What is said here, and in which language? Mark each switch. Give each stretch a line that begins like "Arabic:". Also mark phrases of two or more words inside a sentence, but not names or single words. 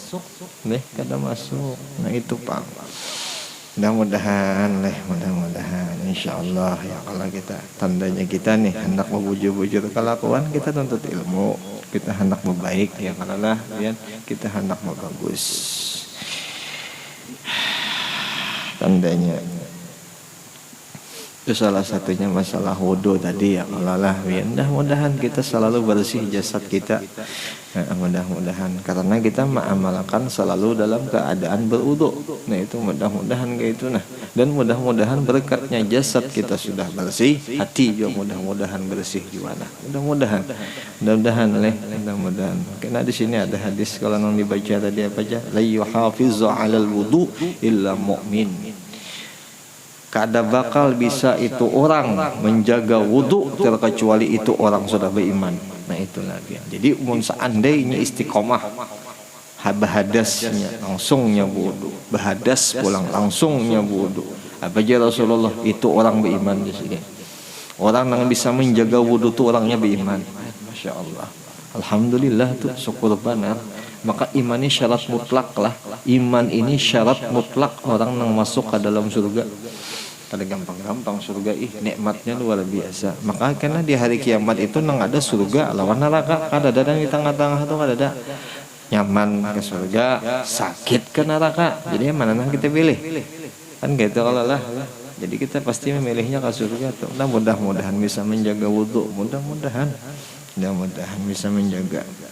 Banjar: Kada masuk. Nah itu pang. Mudah-mudahan insyaallah ya kalau kita tandanya kita nih hendak membujur-bujur kelakuan kita tuntut ilmu, kita hendak membaik ya kalau lah kita hendak membagus tandanya. Itu salah satunya masalah wudu tadi ya kalau lah mudah-mudahan kita selalu bersih jasad kita. Nah, mudah-mudahan karena kita mengamalkan selalu dalam keadaan berwudu. Nah itu mudah-mudahan kayak itu nah. Dan mudah-mudahan berkatnya jasad kita sudah bersih, hati juga mudah-mudahan bersih juga nah. Mudah-mudahan. Karena di sini ada hadis kalau yang dibaca tadi apa aja?
Arabic: لا يحافظ على الوضوء إلا مؤمن.
Banjar: Kada bakal bisa itu orang menjaga wudu terkecuali itu orang sudah beriman. Nah itulah dia. Jadi seandainya istiqomah bahadasnya langsungnya wudu, bahadas pulang langsungnya wudu. Apa aja Rasulullah itu orang beriman di sini. Orang yang bisa menjaga wudu itu orangnya beriman.
Arabic: ما شاء الله.
Banjar: Alhamdulillah tuh syukur benar. Maka iman ini syarat mutlak lah. Iman ini syarat mutlak orang yang masuk ke dalam surga. Kada gampang-gampang surga nikmatnya luar biasa. Maka karena di hari kiamat itu nang ada surga lawan neraka. Kada ada di tengah-tengah tuh kada ada. Nyaman ke surga, sakit ke neraka. Jadi mana nang kita pilih? Kan gitu kalau lah. Jadi kita pasti memilihnya ke surga tuh. Nah, mudah-mudahan bisa menjaga wudhu, mudah-mudahan bisa menjaga.